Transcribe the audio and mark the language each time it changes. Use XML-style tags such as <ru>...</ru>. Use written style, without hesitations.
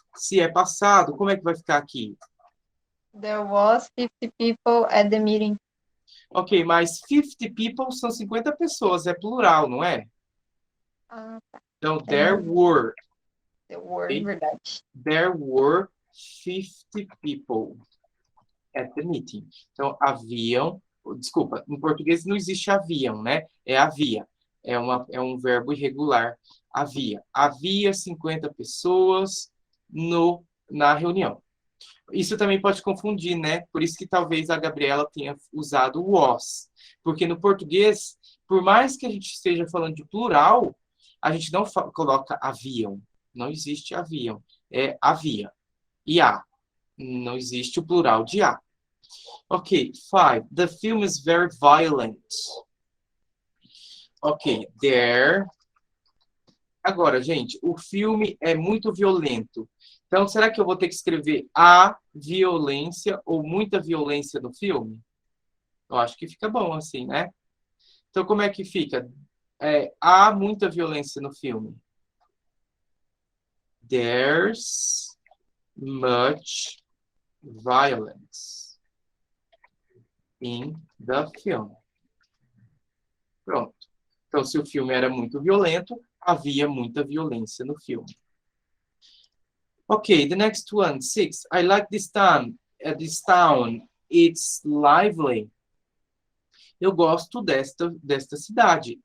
<pt>Se é passado, como é que vai ficar aqui?</pt> <en>There was 50 people at the meeting.</en> <pt>Ok, mas</pt> <en>50 people</en> <pt>são 50 pessoas, é plural, não é? Ah,</pt> <en>Então, there were, the word, ok?</en> <pt>verdade.</pt> <en>There were 50 people at the meeting.</en> <pt>Então, haviam, desculpa, em português não existe haviam, né? É havia. É um verbo irregular. Havia 50 pessoas na reunião. Isso também pode confundir, né? Por isso que talvez a Gabriela tenha usado was. Porque no português, por mais que a gente esteja falando de plural, a gente não coloca haviam. Não existe haviam. É havia. E há. Não existe o plural de há. Ok, 5.</pt> <en>The film is very violent. Ok, there.</en> <pt>Agora, gente, o filme é muito violento. Então, será que eu vou ter que escrever a violência ou muita violência no filme? Eu acho que fica bom assim, né? Então, como é que fica? Há muita violência no filme.</pt> <en>There's much violence in the film.</en> <pt>Pronto. Então, se o filme era muito violento, havia muita violência no filme.</pt> <en>Okay, the next one, 6. I like this town. This town. It's lively.</en> <pt>Eu gosto desta cidade.</pt>